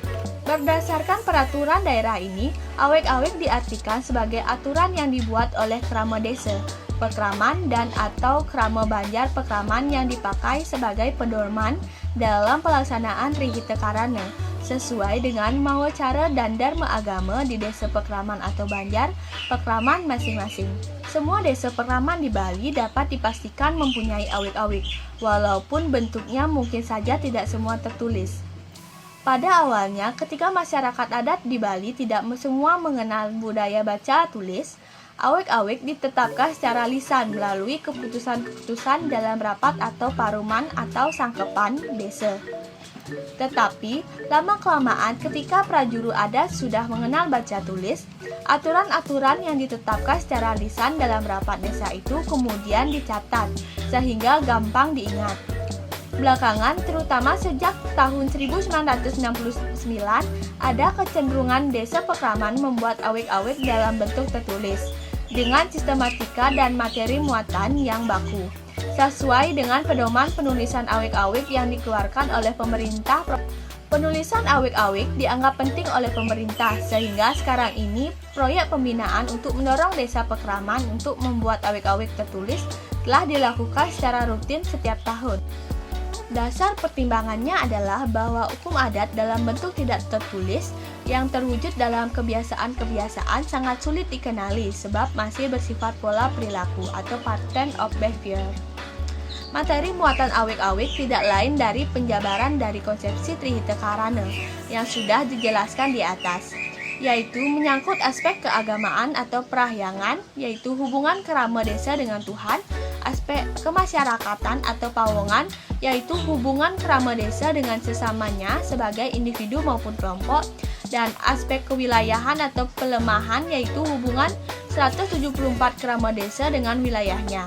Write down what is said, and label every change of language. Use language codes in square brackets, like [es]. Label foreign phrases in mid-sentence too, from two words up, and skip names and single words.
[id] Berdasarkan peraturan daerah ini, awik-awik diartikan sebagai aturan yang dibuat oleh Krama Desa Pekraman dan atau Krama Banjar Pekraman yang dipakai sebagai pedoman dalam pelaksanaan Trihita Karana sesuai dengan mau cara dan dharma agama di Desa Pekraman atau Banjar Pekraman masing-masing. Semua desa Pekraman di Bali dapat dipastikan mempunyai awik-awik, walaupun bentuknya mungkin saja tidak semua tertulis. Pada awalnya, ketika masyarakat adat di Bali tidak semua mengenal budaya baca tulis, awik-awik ditetapkan secara lisan melalui keputusan-keputusan dalam rapat atau paruman atau sangkepan desa. Tetapi, lama-kelamaan ketika prajuru adat sudah mengenal baca tulis, aturan-aturan yang ditetapkan secara lisan dalam rapat desa itu kemudian dicatat, sehingga gampang diingat. Belakangan, terutama sejak tahun 1969, ada kecenderungan Desa Pekraman membuat awik-awik dalam bentuk tertulis, dengan sistematika dan materi muatan yang baku, sesuai dengan pedoman penulisan awik-awik yang dikeluarkan oleh pemerintah. Penulisan awik-awik dianggap penting oleh pemerintah, sehingga sekarang ini proyek pembinaan untuk mendorong Desa Pekraman untuk membuat awik-awik tertulis telah dilakukan secara rutin setiap tahun. Dasar pertimbangannya adalah bahwa hukum adat dalam bentuk tidak tertulis yang terwujud dalam kebiasaan-kebiasaan sangat sulit dikenali sebab masih bersifat pola perilaku atau [en] pattern of behavior. [id] Materi muatan awik-awik tidak lain dari penjabaran dari konsepsi Trihita Karana yang sudah dijelaskan di atas, yaitu menyangkut aspek keagamaan atau perahyangan, yaitu hubungan kerama desa dengan Tuhan, aspek kemasyarakatan atau pawongan, yaitu hubungan kerama desa dengan sesamanya sebagai individu maupun kelompok, dan aspek kewilayahan atau pelemahan, yaitu hubungan 174 kerama desa dengan wilayahnya.